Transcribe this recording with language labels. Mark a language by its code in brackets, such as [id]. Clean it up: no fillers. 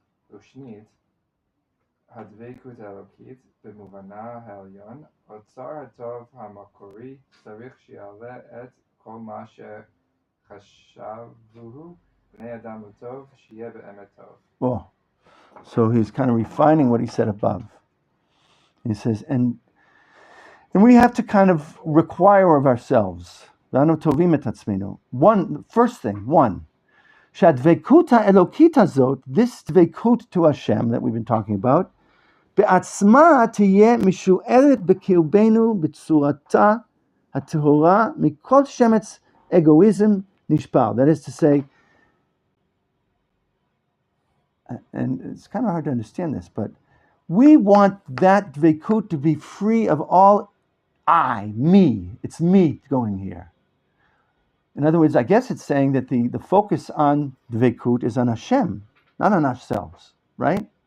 [he] ושנית, הדבקות האלוקית במובנה העליון, אוצר הטוב המקורי צריך שיעלה את כל מה שחשבוהו בני אדם לטוב, שיהיה באמת טוב. [en] Oh, so he's kind of refining what he said above. He says, and we have to kind of require of ourselves. [he] Ve'anu tovim et atzmenu. [en] First thing, [he] שהדבקות האלוקית הזאת, [en] this [he] דבקות [en] to Hashem that we've been talking about, [he] בעצמה תהיה משוערת בקרבנו בצורתה הטהורה מכל שמץ egoism נשפל. [en] That is to say, and it's kind of hard to understand this, but we want that dvekut to be free of all me. It's me going here. In other words, I guess it's saying that the focus on dvekut is on Hashem, not on ourselves, right?